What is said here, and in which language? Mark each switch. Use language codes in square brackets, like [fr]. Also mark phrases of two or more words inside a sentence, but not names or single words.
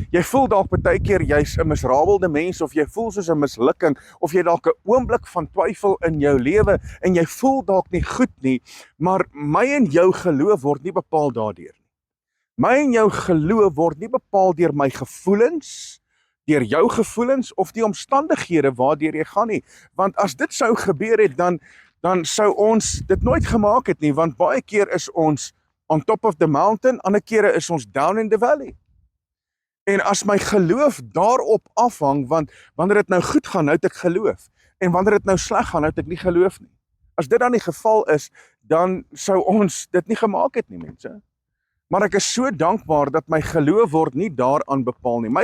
[af] Jy voel dalk baie keer jy's 'n misrabelde mens of jy voel soos 'n mislukking of jy dalk 'n oomblik van twyfel in jou lewe en jy voel dalk nie goed nie, maar my en jou geloof word nie bepaal daardeur nie. My en jou geloof word nie bepaal deur my gevoelens, deur jou gevoelens of die omstandighede waardeur jy gaan nie. Want as dit sou gebeur het, dan sou ons dit nooit gemaak het nie, want baie keer is ons [en] on top of the mountain, [af] ander kere is ons [en] down in the valley. [af] En as my geloof daarop afhang, want wanneer dit nou goed gaan, nou het ek geloof. En wanneer dit nou sleg gaan, nou het ek nie geloof nie. As dit dan die geval is, dan sou ons dit nie gemaak het nie, mense. Maar ek is so dankbaar dat my geloof word nie daaraan bepaal nie.